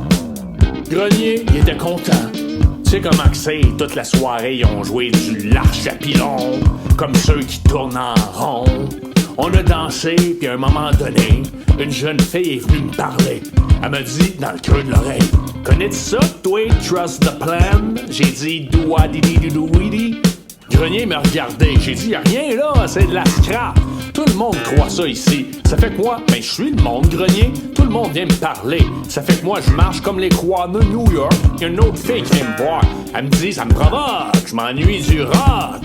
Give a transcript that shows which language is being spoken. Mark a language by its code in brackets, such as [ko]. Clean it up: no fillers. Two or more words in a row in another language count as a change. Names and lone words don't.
[fr] Grenier, il était content. Tu sais comment que c'est, toute la soirée, ils ont joué du l'Arche à Pilon, comme ceux qui tournent en rond. On a dansé, puis à un moment donné, une jeune fille est venue me parler. Elle m'a dit, dans le creux de l'oreille, connais-tu ça, toi, [en] Trust the Plan? [fr] J'ai dit, do-a-di-di-do-do-weedy. Grenier m'a regardé, j'ai dit, y'a rien là, c'est de la scrap. Tout le monde croit ça ici. Ça fait que moi, ben je suis le monde, Grenier. Tout le monde vient me parler. Ça fait que moi, je marche comme les croix de New York. Y'a une autre fille qui vient me voir. Elle me dit, ça me provoque, je m'ennuie du rock.